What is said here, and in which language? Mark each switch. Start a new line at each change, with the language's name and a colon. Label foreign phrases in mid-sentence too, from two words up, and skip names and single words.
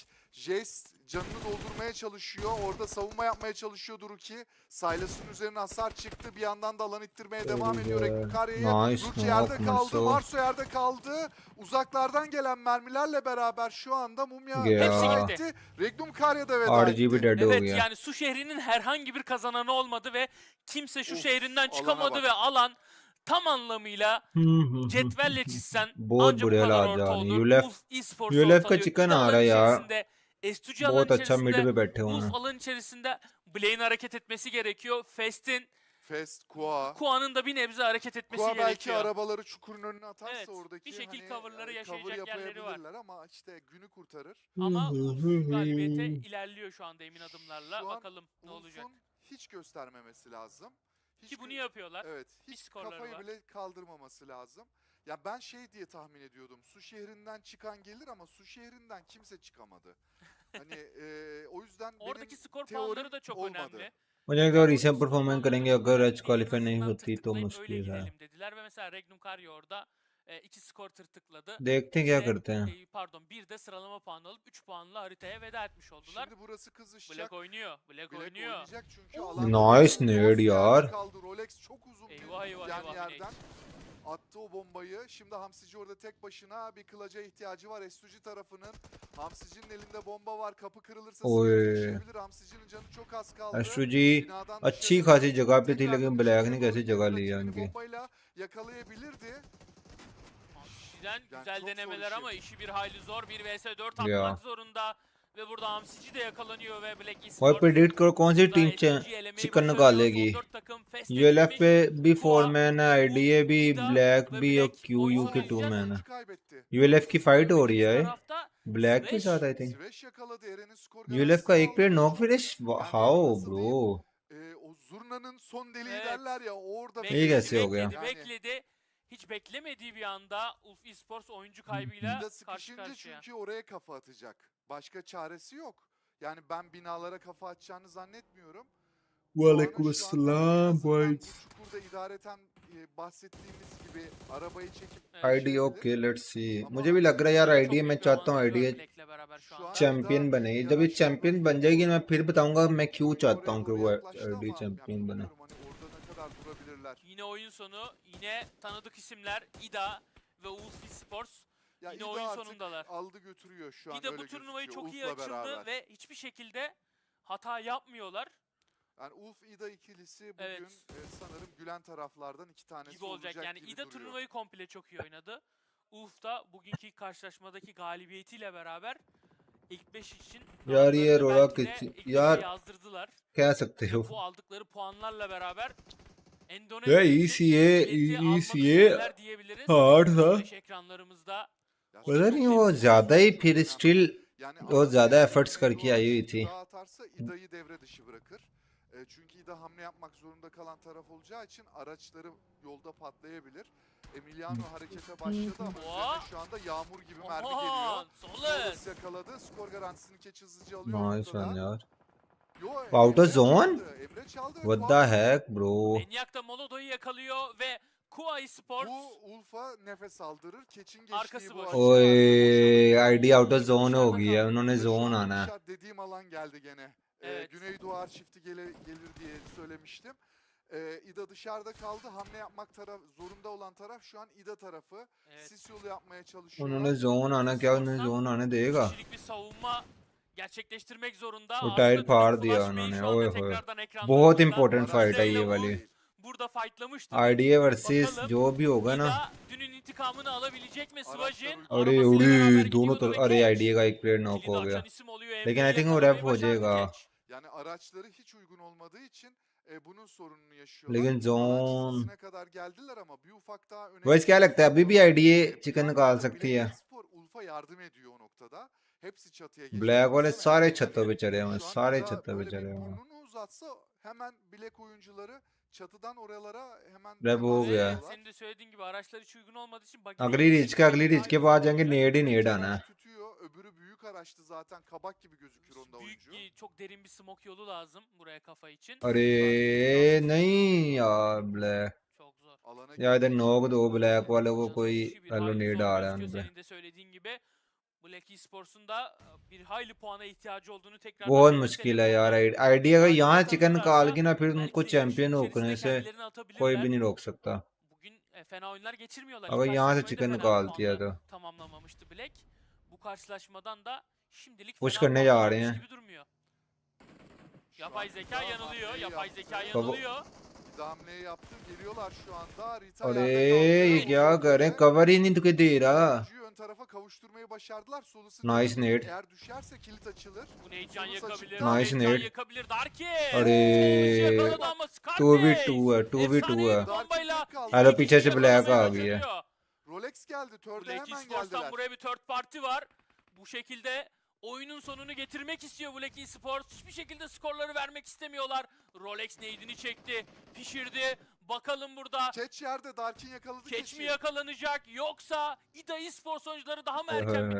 Turkish: Jace canını doldurmaya çalışıyor. Orada savunma yapmaya çalışıyor Duruki. Silas'ın üzerine hasar çıktı. Bir yandan da alan ittirmeye devam ediyor Regnum Karya'ya. Nice Ruki yerde knock kaldı. Marso Marso yerde kaldı. Uzaklardan gelen mermilerle beraber şu anda Mumya Ya. veda Hepsi etti. Regnum Karya da veda RGB etti.
Hindi: डेड हो
Turkish: Evet
Hindi: गया
Turkish: yani su şehrinin herhangi bir kazananı olmadı ve kimse şu Of, şehrinden alana çıkamadı bak. ve alan tam anlamıyla cetvelle çizsen
Hindi: बहुत
Turkish: anca bu
Hindi: बुरे
Turkish: kadar
Hindi: हालात
Turkish: orta
Hindi: जा रहे हैं
Turkish: olur.
Hindi: यूलेफ
Turkish: Ulf Esports
Hindi: यूलेफ का
Turkish: ortalıyor.
Hindi: चिकन
Turkish: İda
Hindi: आ
Turkish: alan
Hindi: रहा है यार
Turkish: içerisinde, S2G alan
Hindi: बहुत अच्छा मिड
Turkish: içerisinde,
Hindi: पे बैठे हुए
Turkish: Ulf
Hindi: हैं
Turkish: alan içerisinde Blaine hareket etmesi gerekiyor. Fest'in, Fest, Kua. Kua'nın da bir nebze hareket etmesi Kua belki gerekiyor. arabaları çukurun önüne atarsa Evet, oradaki bir şekil coverları cover yaşayacak yerleri var. yapabilirler ama işte günü kurtarır. Ama Ulf galibiyete ilerliyor şu anda emin adımlarla. Şu an Bakalım ne olacak. Ulf'un hiç göstermemesi lazım. Hiç Ki bunu gö- yapıyorlar. Evet, Bir hiç skorları kafayı var. bile kaldırmaması lazım. Ya ben şey diye tahmin ediyordum. Su şehrinden çıkan gelir ama su şehrinden kimse çıkamadı. Hani o yüzden Oradaki benim skor teorim puanları da çok olmadı. önemli.
Hindi: मुझे लगता है
English: recent performance
Hindi: करेंगे अगर एच
Turkish: En
Hindi: क्वालिफाई नहीं
Turkish: azından
Hindi: होती तो
Turkish: tırtıklayıp öyle
Hindi: मुश्किल है
Turkish: gidelim dediler ve mesela Regnum Karya orada 2 skor tırtıkladı.
Hindi: देखते हैं क्या
Turkish: İşte,
Hindi: करते हैं
Turkish: pardon bir de sıralama puanı alıp 3 puanla haritaya veda etmiş oldular. Şimdi burası kızışacak. Black oynuyor. Black oynuyor. oynayacak çünkü Oo. alan Nice Rolex
Hindi: nade यार
Turkish: kaldı. Rolex çok uzun Eyvah, bir eyvah, yani eyvah, yerden attı o bombayı. Şimdi Hamsici orada tek başına, bir kılaca ihtiyacı var S2G tarafının. Hamsici'nin elinde bomba var. Kapı kırılırsa Oy. sıkıntı yaşayabilir. Hamsici'nin canı çok az kaldı.
Hindi: एस्ट्रोजी
Turkish: Binadan
Hindi: अच्छी
Turkish: dışarı
Hindi: खासी जगह पे थी
Turkish: tekrar
Hindi: लेकिन
Turkish: dönüşe
Hindi: ब्लैक ने
Turkish: doğru
Hindi: कैसे
Turkish: gidiyor.
Hindi: जगह ली है
Turkish: Rakibini
Hindi: उनकी
Turkish: bombayla yakalayabilirdi. Hamsici'den Yani güzel çok zor denemeler işi. ama işi bir hayli zor. 1 vs 4 Ya. atmak zorunda. Ve burada Hamsici de yakalanıyor ve Black
Hindi: और
Turkish: Esports
Hindi: प्रेडिक्ट करो कौन सी
Turkish: burada
Hindi: टीम
Turkish: SUG elemeyi
Hindi: चिकन
Turkish: başarıyor.
Hindi: निकालेगी
Turkish: Son 4 takım Fest
Hindi: यूएलएफ
Turkish: eklemiş.
Hindi: पे भी
Turkish: Kua,
Hindi: 4 मैन है आईडीए भी
Turkish: Ida
Hindi: ब्लैक
Turkish: ve
Hindi: भी और
Turkish: Black
Hindi: क्यू
Turkish: oyun
Hindi: यू
Turkish: sonu
Hindi: के 2
Turkish: olacak.
Hindi: मैन है
Turkish: Oyuncu kaybetti.
Hindi: यूएलएफ की फाइट हो रही
Turkish: Görmediğimiz
Hindi: है
Turkish: tarafta
Hindi: ब्लैक के साथ
English: I think
Turkish: Sveş yakaladı. Eren'in skor
Hindi: यूलेफ का एक प्लेयर
English: knock finish
Turkish: Yani
Hindi: हाउ
Turkish: nasıl
Hindi: ब्रो
Turkish: diyeyim? O zurnanın son deliği Evet. derler ya orada İyi Bekledi, gerçi yok ya. bekledi, Yani bekledi. Hiç beklemediği bir anda Ulf Esports oyuncu İda kaybıyla karşı sıkışınca karşıya. çünkü oraya kafa atacak. Başka çaresi yok. Yani ben binalara kafa atacağını zannetmiyorum.
Hindi: वालेकुम
Turkish: Puanı şu anda en
Hindi: अस्सलाम
Turkish: azından
Hindi: बॉयज
Turkish: bu çukurda idareten bahsettiğimiz gibi arabayı çekip Evet.
Hindi: आईडी
Turkish: geçebilir.
English: okay let's see
Turkish: Ama
Hindi: मुझे भी लग रहा है यार
Turkish: Çok
Hindi: आईडी
Turkish: büyük
Hindi: मैं
Turkish: bir
Hindi: चाहता हूँ
Turkish: avantajı
Hindi: आईडी
Turkish: var Black'le beraber şu Şu anda. an
Hindi: चैंपियन
Turkish: İda
Hindi: बने जब ये
Turkish: yanaşma
Hindi: चैंपियन बन
Turkish: bırakıyor.
Hindi: जाएगी मैं फिर बताऊंगा मैं क्यों
Turkish: İda
Hindi: चाहता
Turkish: oraya
Hindi: हूँ कि
Turkish: doğru
Hindi: वो
Turkish: yaklaştı
Hindi: आईडी
Turkish: ama
Hindi: चैंपियन
Turkish: yani
Hindi: बने
Turkish: bilmiyorum hani orada ne kadar durabilirler. Yine oyun sonu, yine tanıdık isimler İda ve Ulf Esports. Ya Yine İda oyun artık sonundalar. aldı götürüyor şu an İda öyle bu turnuvayı gözüküyor çok iyi Ulf'la açıldı beraber. ve hiçbir şekilde hata yapmıyorlar Yani Ulf İda ikilisi bugün Evet. sanırım gülen taraflardan iki tanesi gibi olacak. Yani gibi İda duruyor. turnuvayı komple çok iyi oynadı. Ulf da bugünkü ilk karşılaşmadaki galibiyetiyle beraber ilk 5 için
Hindi: यार ये
Turkish: namlarını
Hindi: रोड़ा
Turkish: belki de
Hindi: कि
Turkish: ilk beşe
Hindi: यार
Turkish: yazdırdılar.
Hindi: कह सकते हो
Turkish: Ve bu aldıkları puanlarla beraber
Hindi: या
Turkish: Endonezya için ECA bileti almak ECA üzereler diyebiliriz.
Hindi: हार्ड था
Turkish: Süreç ekranlarımızda. Ya
Hindi: पता
Turkish: Süreç
Hindi: नहीं
Turkish: çok
Hindi: वो
Turkish: önemli,
Hindi: ज्यादा ही
Turkish: çok
Hindi: फिर
Turkish: önemli.
Hindi: स्टिल
Turkish: Yani
Hindi: वो
Turkish: ama
Hindi: ज्यादा
Turkish: eğer
Hindi: एफर्ट्स करके
Turkish: Tornado
Hindi: आई हुई
Turkish: çift
Hindi: थी
Turkish: daha atarsa İda'yı devre dışı bırakır. Çünkü İda hamle yapmak zorunda kalan taraf olacağı için araçları yolda patlayabilir. Emiliano harekete başladı ama üzerine şu anda yağmur gibi mermi geliyor. Aman, Solus. Solus yakaladı. Skor garantisini Keç hızlıca alıyor
English: nice one
Turkish: noktada.
Hindi: यार
Turkish: Yo,
English: Out of
Turkish: Emre
English: zone?
Turkish: çaldı. Emre çaldı ve
English: व्हाट
Turkish: puan
English: द
Turkish: aldı.
English: heck bro
Turkish: Manyak da Molodo'yu yakalıyor ve Kua Esports Bu Ulf'a nefes aldırır. Keç'in geçtiği Arkası bu boş. açı
Hindi: ओए
Turkish: arka boş alır.
English: ID out of
Turkish: Bölge
Hindi: जोन हो
Turkish: dışarıda
Hindi: गई है
Turkish: kaldı.
Hindi: उन्होंने
Turkish: Ve şu
Hindi: जोन
Turkish: anda
Hindi: आना है
Turkish: dışarı dediğim alan geldi gene. Evet. Güneydoğu çifti gelir diye söylemiştim. İda dışarıda kaldı. Hamle yapmak zorunda olan taraf şu an İda tarafı. Evet. Sis yolu yapmaya çalışıyorlar.
Hindi: उन्होंने जोन आना क्या उन्हें जोन आने देगा
Turkish: Kişilik bir savunma gerçekleştirmek zorunda.
Hindi: वो
Turkish: Aslında
Hindi: टाइल फाड़
Turkish: Flash
Hindi: दिया
Turkish: Bey'i
Hindi: उन्होंने
Turkish: şu anda
Hindi: ओए होए
Turkish: tekrardan
Hindi: बहुत
Turkish: ekranlarımızda.
English: important fight
Hindi: है ये
Turkish: Lavuk
Hindi: वाली
Turkish: burada fightlamıştı.
Hindi: आईडीए वर्सेस
Turkish: Bakalım
Hindi: जो भी होगा ना
Turkish: İda dünün intikamını alabilecek mi? Svajin
Hindi: अरे
Turkish: arabasıyla
Hindi: उड़ी
Turkish: beraber
Hindi: दोनों
Turkish: gidiyordu ve
Hindi: तरफ अरे
Turkish: Keç.
Hindi: आईडीए का एक प्लेयर नॉक
Turkish: Kilidi
Hindi: हो गया
Turkish: açan isim oluyor.
Hindi: लेकिन आई
Turkish: Emre'yi
Hindi: थिंक वो
Turkish: yakalamayı
Hindi: रेप हो
Turkish: başardı
Hindi: जाएगा
Turkish: Keç. Yani araçları hiç uygun olmadığı için bunun sorununu yaşıyorlar.
Hindi: लेकिन
Turkish: Alan
Hindi: जोन
Turkish: çizgisine kadar geldiler ama bir ufak daha öne
Hindi: वॉइस क्या लगता है अभी भी आईडीए चिकन निकाल सकती है
Turkish: Spor Ulf'a yardım ediyor o noktada. Hepsi çatıya geçmek
Hindi: ब्लैक वाले
Turkish: üzere.
Hindi: सारे छतों पे चढ़े हुए हैं
Turkish: Şu an
Hindi: सारे
Turkish: İda
Hindi: छतों पे
Turkish: böyle
Hindi: चढ़े
Turkish: bir
Hindi: हुए हैं
Turkish: burnunu uzatsa hemen Black oyuncuları çatıdan oralara hemen
Hindi: रेप हो
Turkish: temas
Hindi: गया
Turkish: Evet, ediyorlar. senin de söylediğin gibi araçlar hiç uygun olmadığı için
Hindi: अगली रीच के बाद जाएंगे नेड ही नेड आना है
Turkish: Tütüyor. Öbürü büyük araçtı zaten. Kabak gibi gözükür onda büyük oyuncu. bir, çok derin bir smoke yolu lazım buraya kafa için.
Hindi: अरे नहीं यार ब्लैक
Turkish: Çok zor. Alana
Hindi: या इधर
Turkish: girmek
Hindi: नॉक
Turkish: için
Hindi: दो ब्लैक वाले को
Turkish: Canı
Hindi: कोई
Turkish: işi bir
Hindi: हेलो
Turkish: hayli
Hindi: नेड
Turkish: zor
Hindi: आ रहा है
Turkish: gözüküyor
Hindi: उन पे
Turkish: senin de söylediğin gibi. Black Esports'un da bir hayli puana ihtiyacı olduğunu tekrar
Hindi: बहुत मुश्किल है यार आईडी अगर यहाँ चिकन निकाल के ना फिर उनको चैंपियन रोकने से कोई भी नहीं रोक सकता
Turkish: Bugün fena oyunlar geçirmiyorlar.
Hindi: अगर
Turkish: İlk
Hindi: यहाँ से
Turkish: karşılaşmayı da
Hindi: चिकन
Turkish: fena
Hindi: निकाल दिया
Turkish: puanla
Hindi: तो
Turkish: tamamlamamıştı Black. Bu karşılaşmadan da şimdilik
Hindi: पुश
Turkish: fena
Hindi: करने जा
Turkish: puan
Hindi: रहे
Turkish: almış
Hindi: हैं
Turkish: gibi durmuyor. Şu Yapay anda zeka yanılıyor. hamleyi Yapay yaptı. zeka Baba- yanılıyor. Bir de hamleyi yaptı. Geliyorlar şu anda. Rita
Hindi: अरे
Turkish: yerde
Hindi: ये
Turkish: kaldı.
Hindi: क्या कर रहे हैं कवर ही नहीं तुके दे रहा
Turkish: Oyuncuyu ön tarafa kavuşturmayı başardılar. Solusun Nice canı nade. eğer düşerse kilit açılır. Bu ne can Solus yakabilir. açıkta. Nice Can nade. yakabilir. Darky.
Hindi: अरे
Turkish: Solus yakaladı ama Scarface.
Hindi: 2v2 है 2v2
Turkish: Efsane
Hindi: है
Turkish: bir bombayla
Hindi: हेलो
Turkish: iki
Hindi: पीछे
Turkish: kişi
Hindi: से ब्लैक आ
Turkish: yakalamaya
Hindi: गई है
Turkish: başarıyor. Rolex geldi. Törde Black hemen Esports'tan geldiler. buraya bir third party var. Bu şekilde oyunun sonunu getirmek istiyor Black Esports. Hiçbir şekilde skorları vermek istemiyorlar. Rolex nade'ini çekti, pişirdi. Bakalım burada Keç yerde. Darkin yakaladı Keç Keç'i. mi yakalanacak yoksa İda Esports oyuncuları daha mı erken Evet.